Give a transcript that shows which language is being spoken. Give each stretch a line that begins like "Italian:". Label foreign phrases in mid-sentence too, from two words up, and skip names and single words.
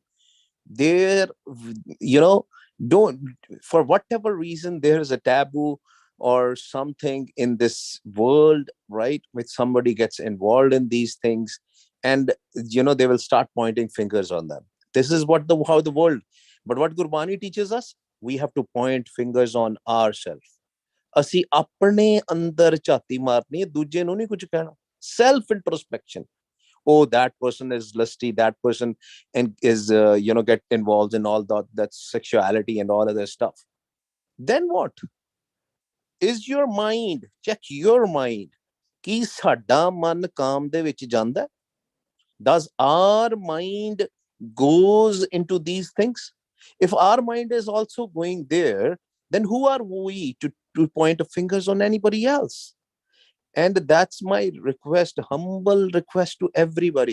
English: There, you know, don't, for whatever reason, there is a taboo or something in this world, right? Which somebody gets involved in these things, and they will start pointing fingers on them. This is what the how the world. But what Gurbani teaches us, we have to point fingers on ourselves.
Punjabi: ਅਸੀਂ ਆਪਣੇ ਅੰਦਰ ਝਾਤੀ ਮਾਰਨੀ ਹੈ, ਦੂਜੇ ਨੂੰ ਨਹੀਂ ਕੁਝ ਕਹਿਣਾ.
English: Self introspection. Oh, that person is lusty, that person and is get involved in all that sexuality and all other stuff. Then what is your mind? Check your mind.
Punjabi: ਕੀ ਸਾਡਾ ਮਨ ਕਾਮ ਦੇ ਵਿੱਚ ਜਾਂਦਾ?
English: Does our mind goes into these things? If our mind is also going there, then who are we to point fingers on anybody else? And that's my request, humble request to everybody.